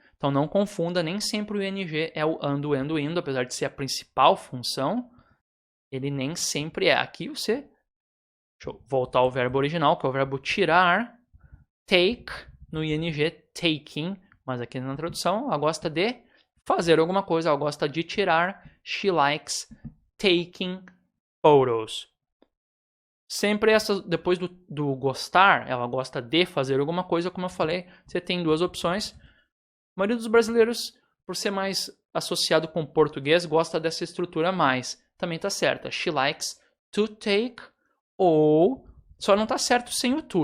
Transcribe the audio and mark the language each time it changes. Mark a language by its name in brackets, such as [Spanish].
[Portuguese] Então não confunda, nem sempre o ing é o ando, indo, apesar de ser a principal função. Ele nem sempre é. Aqui você... Deixa eu voltar ao verbo original, que é o verbo tirar. Take, no ing, taking. Mas aqui na tradução, ela gosta de fazer alguma coisa, ela gosta de tirar. [English] She likes taking photos. [Portuguese] Sempre depois do gostar, ela gosta de fazer alguma coisa, como eu falei, você tem 2 opções. A maioria dos brasileiros, por ser mais associado com o português, gosta dessa estrutura mais. Também está certa. [English] She likes to take, [Portuguese] ou só não está certo sem o to.